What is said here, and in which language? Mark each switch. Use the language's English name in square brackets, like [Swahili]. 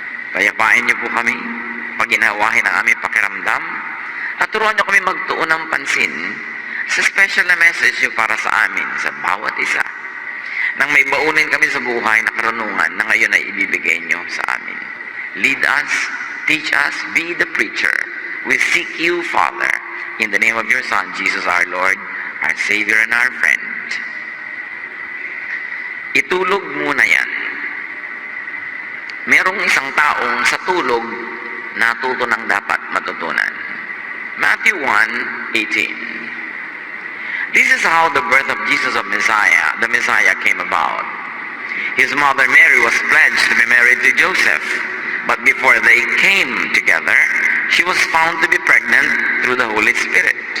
[Filipino] Payapain niyo po kami, paginawahin ang aming pakiramdam, at turuan niyo kami magtuon ng pansin sa special na message niyo para sa amin, sa bawat isa. Nang may baunin kami sa buhay na karunungan na ngayon ay ibibigay niyo sa amin. [English] Lead us, teach us, be the preacher. We seek you, Father, in the name of your Son, Jesus our Lord, our Savior and our friend. [Filipino] Itulog muna yan. Merong isang taong sa tulog natuto ng dapat matutunan. [English] Matthew 1:18. This is how the birth of Jesus of the Messiah came about. His mother Mary was pledged to be married to Joseph, but before they came together, she was found to be pregnant through the Holy Spirit.